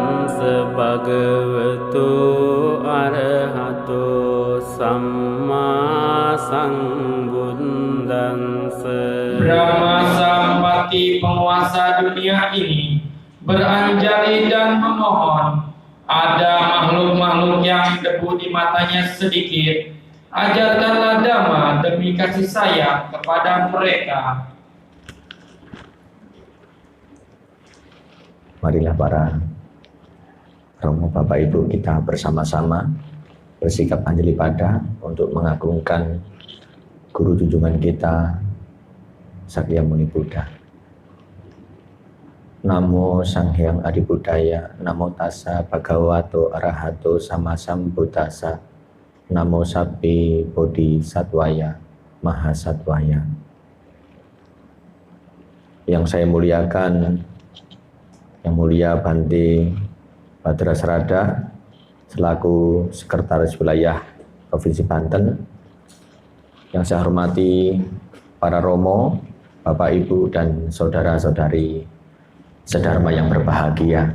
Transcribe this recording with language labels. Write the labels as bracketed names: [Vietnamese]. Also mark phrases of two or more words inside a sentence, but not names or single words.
[Pali] tassa bhagavato arahato samma sambuddhassa. [Indonesian] Brahma Sampati, penguasa dunia ini, beranjali dan memohon. Ada makhluk-makhluk yang debu di matanya sedikit. Ajarkanlah dhamma demi kasih sayang kepada mereka. Marilah para Romo Bapak Ibu kita bersama-sama bersikap anjali pada untuk mengagungkan guru junjungan kita Sakyamuni Buddha. [Pali] Namo Sang Hyang Adi Buddhaya, Namo Tassa Bhagavato Arahato Sama Sambuddhassa, Namo Sabbi Bodhisattvaya Mahasattvaya. [Indonesian] Yang saya muliakan, Yang Mulia Bante Badrasrada selaku Sekretaris Wilayah Provinsi Banten. Yang saya hormati para Romo, Bapak Ibu dan saudara-saudari sedharma yang berbahagia.